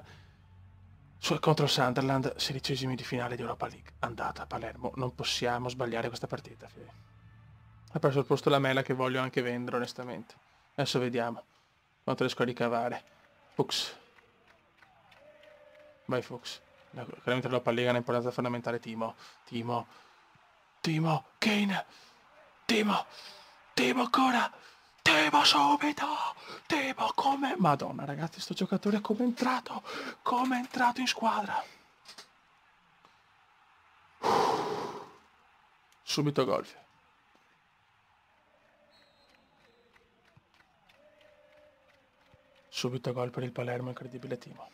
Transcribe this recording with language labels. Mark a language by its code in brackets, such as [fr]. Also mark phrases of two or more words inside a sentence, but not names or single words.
[it] Contro Sunderland, 16esimi di finale di Europa League, andata a Palermo, non possiamo sbagliare questa partita. Ha preso il posto la Mela che voglio anche vendere onestamente. Adesso vediamo quanto riesco a ricavare. Fuchs. Vai Fuchs. Chiaramente l'Europa League è un'importanza fondamentale. Timo. Timo. Timo. Kane. Timo. Timo ancora. Timo subito. Timo come... Madonna ragazzi, sto giocatore come è entrato. Come è entrato in squadra. Subito gol. Subito gol per il Palermo, incredibile Timo.